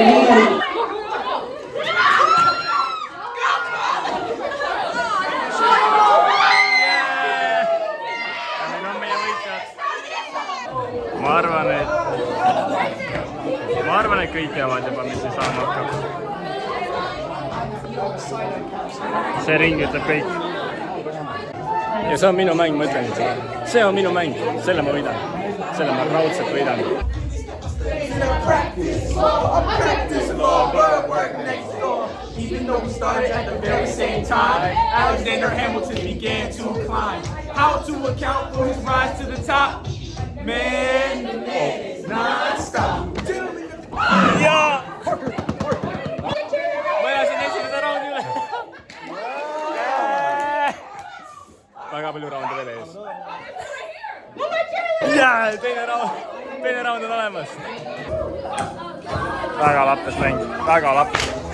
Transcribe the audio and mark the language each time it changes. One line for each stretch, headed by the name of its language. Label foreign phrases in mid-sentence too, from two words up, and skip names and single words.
Estonian: Ma arvan, et kõik teavad juba, mis see saama hakkab. See ring ütleb kõik. ja see on minu mäng, ma ütlen. See on minu mäng, selle ma võidan. Selle ma raudselt võidan.
English: Even though we started at the very same time, Alexander Hamilton began to climb. How to account for his rise to the top? Man, non-stop.
Estonian: Jaa! Ma elasin esimese raundi üle. Väga palju raunde veel ees. Jaa, teine raund on olemas. Väga lappes mäng, väga lappes.